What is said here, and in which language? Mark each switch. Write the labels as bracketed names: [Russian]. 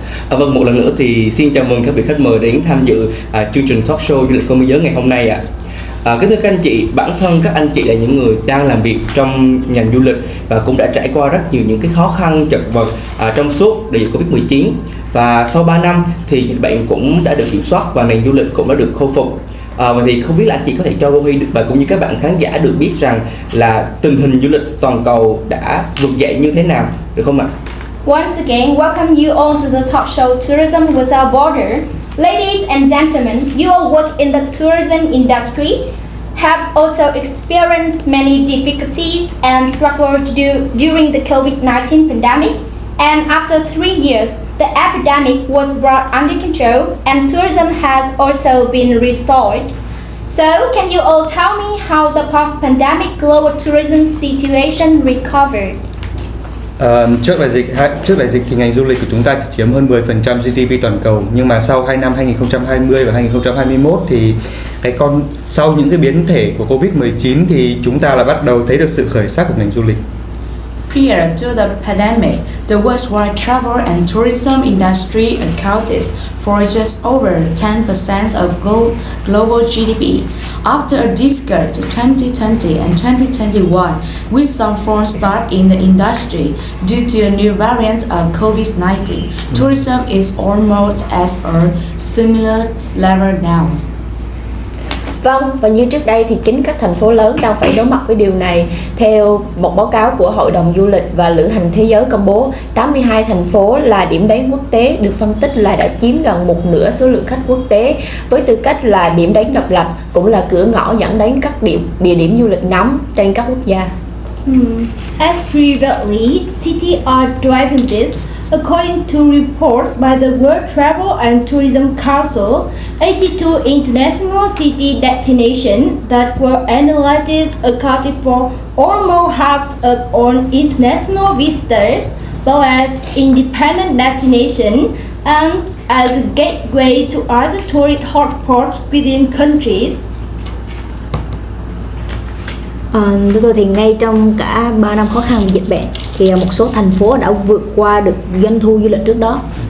[Vietnamese] Vâng, một lần nữa thì xin chào mừng các vị khách mời đến tham dự chương trình talk show du lịch không biên giới ngày hôm nay ạ. Kính thưa các anh chị, bản thân các anh chị là những người đang làm việc trong ngành du lịch và cũng đã trải qua rất nhiều những cái khó khăn chật vật trong suốt đại dịch Covid-19. Và sau 3 năm thì dịch bệnh cũng đã được kiểm soát và ngành du lịch cũng đã được khôi phục. Vậy thì không biết là anh chị có thể cho Quang Huy và cũng như các bạn khán giả được biết rằng là tình hình du lịch toàn cầu đã vực dậy như thế nào, được không ạ? [English] Once again, welcome you all to the talk show Tourism Without Border. Ladies and gentlemen, you all work in the tourism industry, have also experienced many difficulties and struggles during the COVID-19 pandemic. And after 3 years, the epidemic was brought under control and tourism has also been restored. So, can you all tell me how the post-pandemic global tourism situation recovered? [Vietnamese] Trước đại dịch thì ngành du lịch của chúng ta chỉ chiếm hơn 10% GDP toàn cầu, nhưng mà sau 2 năm 2020 và 2021 thì sau những cái biến thể của Covid-19 thì chúng ta là bắt đầu thấy được sự khởi sắc của ngành du lịch. [English] Prior to the pandemic, the worldwide travel and tourism industry accounted for just over 10% of global GDP. After a difficult 2020 and 2021, with some false start in the industry due to a new variant of COVID-19, tourism is almost at a similar level now. [Vietnamese] Vâng, và như trước đây thì chính các thành phố lớn đang phải đối mặt với điều này. Theo một báo cáo của Hội đồng Du lịch và Lữ hành Thế giới công bố, 82 thành phố là điểm đến quốc tế được phân tích là đã chiếm gần một nửa số lượng khách quốc tế, với tư cách là điểm đến độc lập, cũng là cửa ngõ dẫn đến các địa điểm du lịch nóng trên các quốc gia. [English] As previously, cities are driving this. According to reports by the World Travel and Tourism Council, 82 international city destinations that were analyzed accounted for almost half of all international visitors, both as independent destinations and as a gateway to other tourist hotspots within countries. [Vietnamese] Theo tôi thì ngay trong cả 3 năm khó khăn vì dịch bệnh thì một số thành phố đã vượt qua được doanh thu du lịch trước đó.